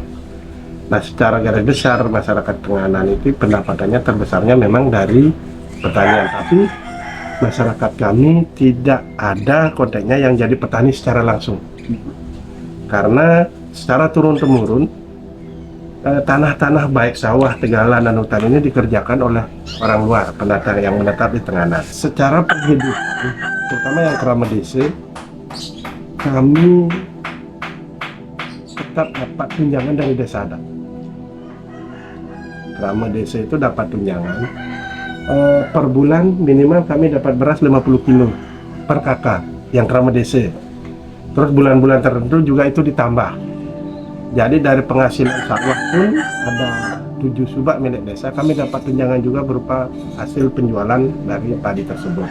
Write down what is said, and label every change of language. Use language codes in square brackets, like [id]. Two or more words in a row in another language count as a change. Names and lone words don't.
[id] Nah, secara garis besar masyarakat Tenganan itu pendapatannya terbesarnya memang dari pertanian, tapi masyarakat kami tidak ada konteksnya yang jadi petani secara langsung, karena secara turun-temurun tanah-tanah baik sawah, tegalan, dan hutan ini dikerjakan oleh orang luar, pendatang yang menetap di Tenganan. Secara penghidupan, terutama yang Kerama Desa, kami tetap dapat tunjangan dari desa adat. Kerama Desa itu dapat tunjangan per bulan, minimal kami dapat beras 50 kilo per kakak yang Kerama Desa. Terus bulan-bulan tertentu juga itu ditambah. Jadi dari penghasilan sawah pun ada 7 subak milik desa, kami dapat tunjangan juga berupa hasil penjualan dari padi tersebut.